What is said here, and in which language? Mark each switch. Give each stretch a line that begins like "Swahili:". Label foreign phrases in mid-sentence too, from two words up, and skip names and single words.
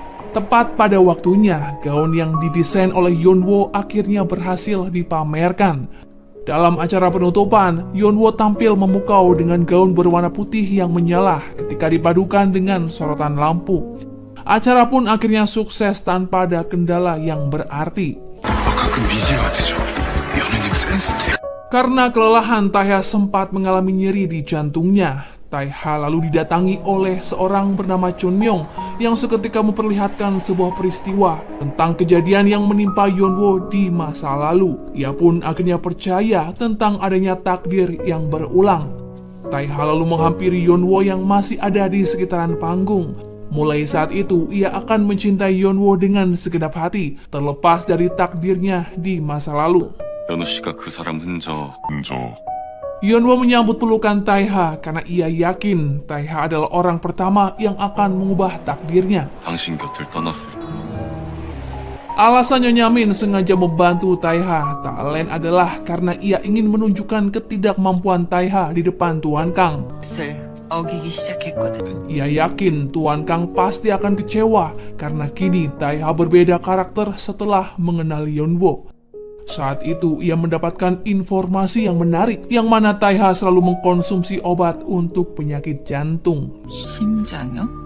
Indonesian: Tepat pada waktunya, gaun yang didesain oleh Yeonwoo akhirnya berhasil dipamerkan. Dalam acara penutupan, Yeonwoo tampil memukau dengan gaun berwarna putih yang menyala ketika dipadukan dengan sorotan lampu. Acara pun akhirnya sukses tanpa ada kendala yang berarti.
Korean: 가끔 미진한테 줘. 연예인 센스 돼.
Indonesian: Karena kelelahan, Taeha sempat mengalami nyeri di jantungnya. Taeha lalu didatangi oleh seorang bernama Chun Myung yang seketika memperlihatkan sebuah peristiwa tentang kejadian yang menimpa Yeonwoo di masa lalu. Ia pun akhirnya percaya tentang adanya takdir yang berulang. Taeha lalu menghampiri Yeonwoo yang masih ada di sekitaran panggung. Mulai saat itu, ia akan mencintai Yeonwoo dengan segenap hati, terlepas dari takdirnya di masa lalu.
Korean: 연우 씨가 그 사람 흔적
Indonesian: Yeonwoo menyambut pelukan Taeha karena ia yakin Taeha adalah orang pertama yang akan mengubah takdirnya.
Korean: 당신 곁을 떠났을 때
Indonesian: Alasan Nyonya Min sengaja membantu Taeha tak lain adalah karena ia ingin menunjukkan ketidakmampuan Taeha di depan Tuan Kang.
Korean: 어기기 시작했거든.
Indonesian: Ia yakin Tuan Kang pasti akan kecewa karena kini Taeha berbeda karakter setelah mengenal Yeonwoo. Saat itu ia mendapatkan informasi yang menarik yang mana Taeha selalu mengkonsumsi obat untuk penyakit jantung.
Korean: 심장이요?